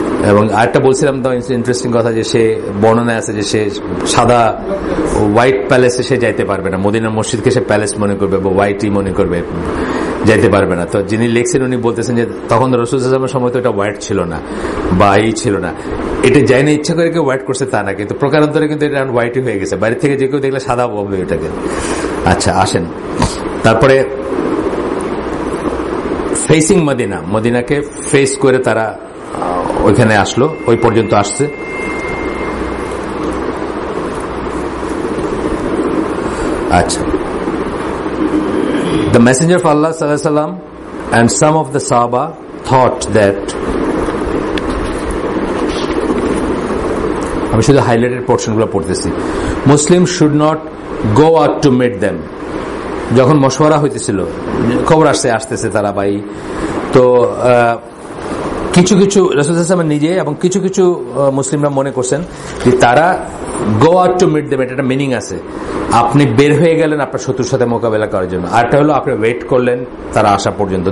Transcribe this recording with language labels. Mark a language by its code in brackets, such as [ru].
[bn] এবং আরেকটা বলছিলাম তো ইন্টারেস্টিং কথা, যে সে বর্ণনায় আছে যে সে সাদা হোয়াইট প্যালেসে সে যাইতে পারবে না, মদিনার মসজিদকে সে প্যালেস মনে করবে বা হোয়াইটই মনে করবে, যাইতে পারবে না। তো যিনি লিখছেন উনি বলতেছেন যে তখন রাসূল সাল্লাল্লাহু আলাইহি ওয়াসাল্লামের সময় তো এটা হোয়াইট ছিল না বা এই ছিল না, এটা যাই না ইচ্ছা করে কেউ হোয়াইট করছে তা না, কিন্তু প্রকারান্তরে কিন্তু এটা হোয়াইটই হয়ে গেছে, বাইরে থেকে যে কেউ দেখলে সাদা বলবে এটাকে। আচ্ছা, আসেন তারপরে ফেসিং মদিনা, মদিনাকে ফেস করে তারা ওইখানে আসলো, ওই পর্যন্ত আসছে। [en] আচ্ছা, the messenger of Allah sallallahu alaihi wasallam and some of the Sahaba thought that, [bn] আমি শুধু হাইলাইটেড পোর্শনগুলো পড়তেছি, [en] Muslims should not go out to meet them, [bn] যখন মশওয়ারা হইতেছিল, খবর আসতেছে তারা ভাই, তো কিছু কিছু রাসূল সাল্লাল্লাহু আলাইহি ওয়াসাল্লাম নিজে এবং কিছু কিছু মুসলিমরা মনে করছেন যে তারা [en] go out to meet them, [bn] এটা মিনিং আছে। আপনি বের হয়ে গেলেন আপনার শত্রুর সাথে মোকাবেলা করার জন্য, আরটা হলো আপনি ওয়েট করলেন তারা আসা পর্যন্ত।